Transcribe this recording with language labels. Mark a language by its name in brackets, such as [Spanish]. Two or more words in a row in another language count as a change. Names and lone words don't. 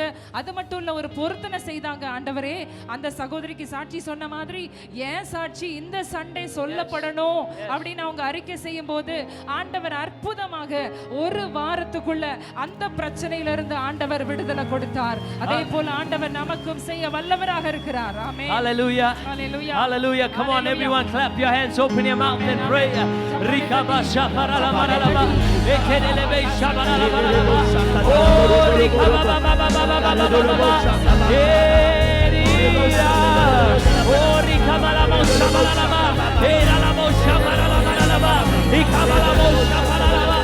[Tamil] அது மட்டும் இல்ல, ஒரு பொருத்தனை செய்தாங்க. ஆண்டவரே, அந்த சகோதரிக்கு சாட்சி சொன்ன மாதிரி ஏன் சாட்சி இந்த சண்டே சொல்லப்படணும் அப்படின்னு அவங்க அறிக்கை செய்யும் போது ஆண்டவர் அற்புதமாக 1 வாரத்துக்குள்ள அந்த பிரச்சனையிலிருந்து ஆண்டவர் விடுதலை கொடுத்தார். அதே போல ஆண்டவர் நமக்கும் செய்ய வல்லவராக இருக்கிறார். [English] Amen. Hallelujah. Hallelujah. Hallelujah. Come on, everyone, clap your hands, open your mouth and pray. Rikaba shaparala maralaba. Ekelebe shaparala maralaba. Oh, rikaba ba ba ba ba ba ba ba ba. Oh, rikaba la mo shaparala ba. Era la mo shaparala maralaba. Rikaba la mo shaparala ba.